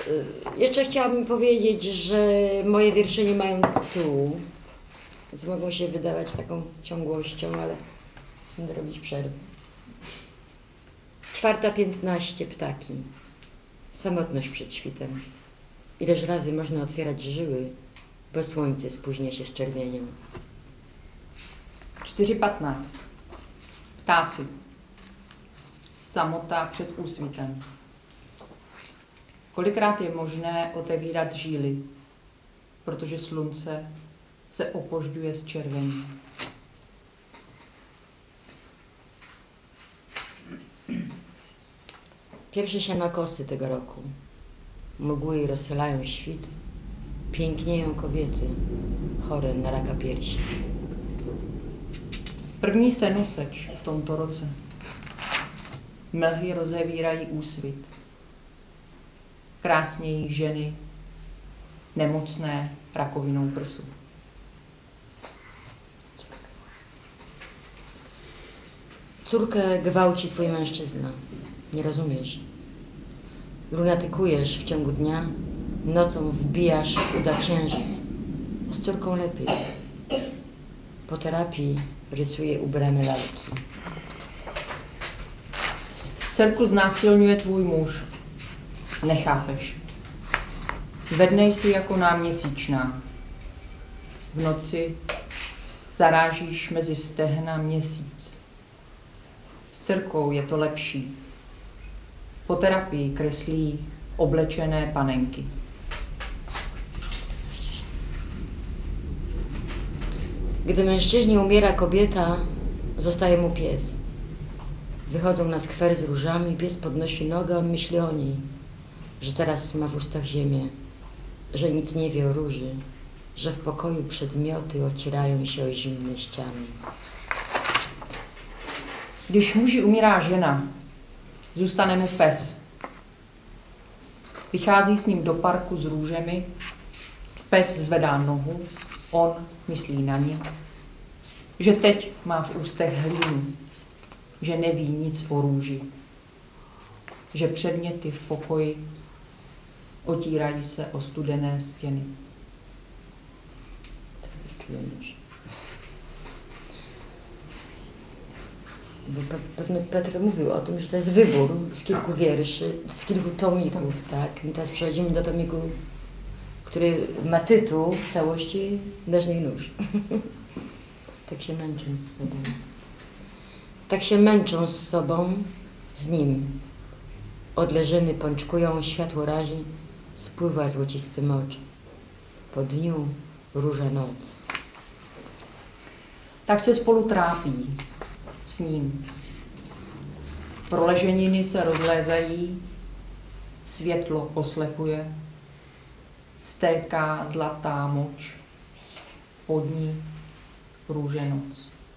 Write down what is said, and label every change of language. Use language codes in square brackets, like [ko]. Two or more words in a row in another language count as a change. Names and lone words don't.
[pl] Jeszcze chciałabym powiedzieć, że moje wiersze nie mają tytułu, więc mogą się wydawać taką ciągłością, ale będę robić przerwę. 4:15 ptaki. Samotność przed świtem. Ileż razy można otwierać żyły, bo słońce spóźnia się z czerwienią. 4:15. [cs] Ptáci. Samota před úsvitem. Kolikrát je možné otevírat žíly, protože slunce se opožďuje z červení. [pl] Pierwsze sianokosy tego roku. Mgły rozchylają świt. Pięknieją kobiety, chore na raka piersi. [cs] První senoseč v tomto roce. Mlhy rozevírají úsvit. Krásnějí ženy, nemocné rakovinou prsu. [pl] Córkę gwałci twój mężczyzna. Nie rozumiesz. Lunatykujesz w ciągu dnia, nocą wbijasz w uda księżyc. Z córką lepiej. Po terapii rysuje ubrane lalki. [cs] Dcerku znásilňuje tvůj muž. Nechápeš. Ve dne jsi jako náměsíčná. V noci zarážíš mezi stehna měsíc. S dcerkou je to lepší. Po terapii kreslí oblečené panenky. [pl] Gdy mężczyźnie umiera kobieta, zostaje mu pies. Wychodzą na skwer z różami, pies podnosi nogę, on myśli o niej, że teraz ma w ustach ziemię, że nic nie wie o róży, że w pokoju przedmioty ocierają się o zimne ściany. [cs] Když muži umírá žena, zůstane mu pes. Vychází s ním do parku s růžemi, pes zvedá nohu, on myslí na ně, že teď má v ústech hlínu, že neví nic o růži, že předměty v pokoji otírají se o studené stěny. [pl] Pewno Petr mówił o tym, że to jest wybór z kilku wierszy, z kilku tomików, tak? I teraz przechodzimy do tomiku, który ma tytuł w całości Dażniej nóż. Tak się męczą z sobą. Tak się męczą z sobą, z nim. Odleżyny pączkują, światło razi, spływa złocisty mocz. Po dniu róża noc. [cs] Tak se spolu trápí s ním. Proleženiny se rozlézají, světlo oslepuje, stéká zlatá moč, pod ní růže noc.